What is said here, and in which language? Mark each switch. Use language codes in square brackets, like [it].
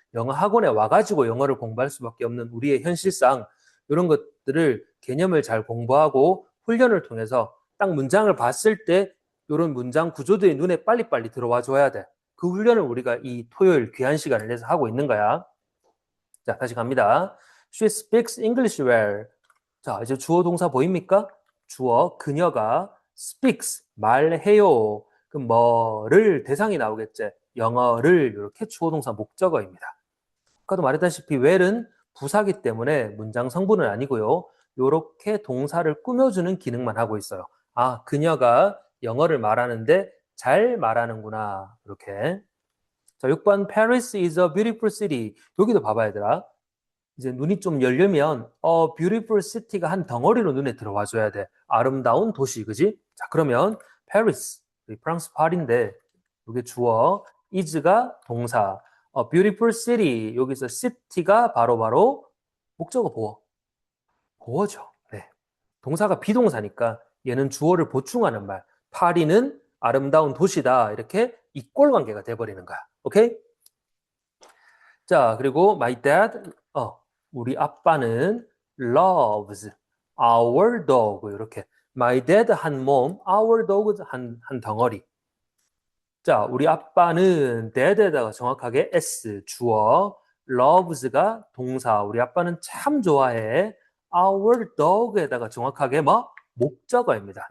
[ko] 영어 학원에 와가지고 영어를 공부할 수밖에 없는 우리의 현실상 이런 것들을 개념을 잘 공부하고 훈련을 통해서 딱 문장을 봤을 때 이런 문장 구조들이 눈에 빨리빨리 들어와 줘야 돼. 그 훈련을 우리가 이 토요일 귀한 시간을 내서 하고 있는 거야. 자, 다시 갑니다. [en] She speaks English well. [ko] 자, 이제 주어 동사 보입니까? 주어, 그녀가 speaks, 말해요. 그럼 뭐를 대상이 나오겠지? 영어를 이렇게 주어 동사 목적어입니다. 아까도 말했다시피 well은 부사기 때문에 문장 성분은 아니고요. 이렇게 동사를 꾸며주는 기능만 하고 있어요. 그녀가 영어를 말하는데 잘 말하는구나. 이렇게. 자, 6번 [en] Paris is a beautiful city. [ko] 여기도 봐봐 얘들아. 이제 눈이 좀 열려면 [en] beautiful city [ko] 가 한 덩어리로 눈에 들어와 줘야 돼. 아름다운 도시, 그지? 자, 그러면 Paris, 프랑스 파리인데 이게 주어, is가 동사, [en] beautiful city, [ko] 여기서 city가 바로 목적어 보어죠. 네. 동사가 비동사니까 얘는 주어를 보충하는 말. 파리는 아름다운 도시다. 이렇게 이꼴 관계가 돼버리는 거야. 오케이? 자, 그리고 [en] my dad, [ko] 우리 아빠는 [en] loves our dog. [ko] 이렇게. [en] my dad [ko] 한 몸, [en] our dog [ko] 한 덩어리. 자, 우리 아빠는 dad에다가 정확하게 s 주어, loves가 동사. 우리 아빠는 참 좋아해. [en] our dog [ko] 에다가 정확하게 뭐? 목적어입니다.